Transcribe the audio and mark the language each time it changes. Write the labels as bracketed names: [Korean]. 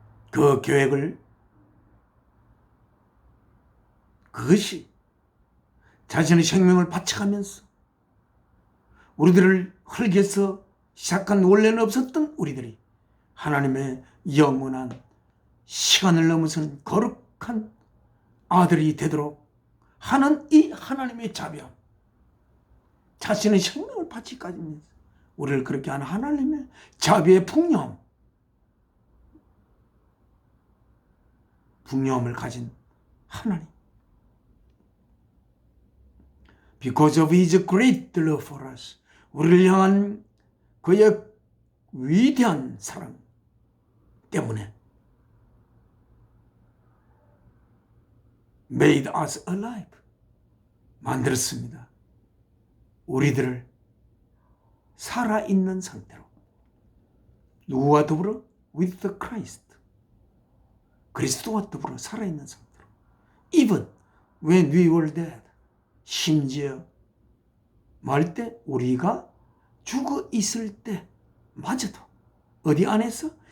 [Korean] 그 계획을, 그것이 자신의 생명을 바쳐가면서 우리들을 흙에서 시작한 원래는 없었던 우리들이 하나님의 영원한 시간을 넘어선 거룩한 아들이 되도록 하는 이 하나님의 자비함, 자신의 생명을 바치까지 우리를 그렇게 하는 하나님의 자비의 풍요함을 가진 하나님. [English] Because of His great love for us, [Korean] 우리를 향한 그의 위대한 사랑 때문에 [English] made us alive, [Korean] 만들었습니다. 우리들을 살아있는 상태로. 누구와 더불어? [English] With the Christ, [Korean] 그리스도와 더불어 살아있는 상태로. [English] Even when we were dead, [Korean] 심지어 말 때 우리가 죽어 있을 때 마저도 어디 안에서?